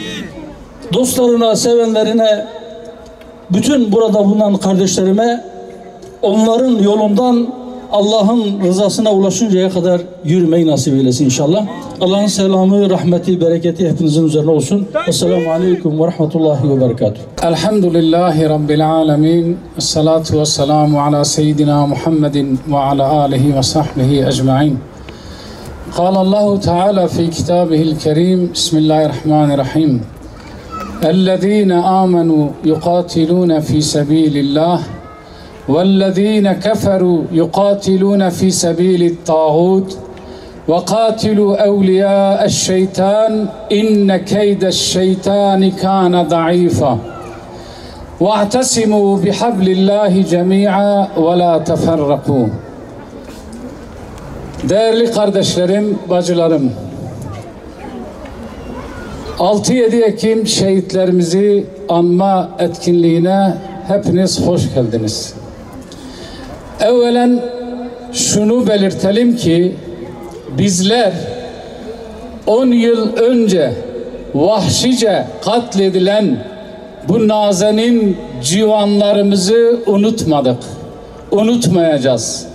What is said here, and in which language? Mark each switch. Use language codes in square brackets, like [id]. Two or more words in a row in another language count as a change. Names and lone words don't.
[tr] Dostlarına, sevenlerine, bütün burada bulunan kardeşlerime onların yolundan Allah'ın rızasına ulaşıncaya kadar yürümeyi nasip eylesin inşallah. Allah'ın selamı, rahmeti, bereketi hepinizin üzerine olsun. [ar] السلام عليكم ورحمة الله وبركاته. الحمد لله رب العالمين. الصلاة والسلام على سيدنا محمد وعلى آله وصحبه أجمعين. قال الله تعالى في كتابه الكريم بسم الله الرحمن الرحيم الذين آمنوا يقاتلون في سبيل الله والذين كفروا يقاتلون في سبيل الطاغوت وقاتلوا أولياء الشيطان إن كيد الشيطان كان ضعيفا واعتصموا بحبل الله جميعا ولا تفرقوا. [tr] Değerli kardeşlerim, bacılarım, 6-7 Ekim şehitlerimizi anma etkinliğine hepiniz hoş geldiniz. Evvelen şunu belirtelim ki bizler 10 yıl önce vahşice katledilen bu nazenin civanlarımızı unutmadık, unutmayacağız.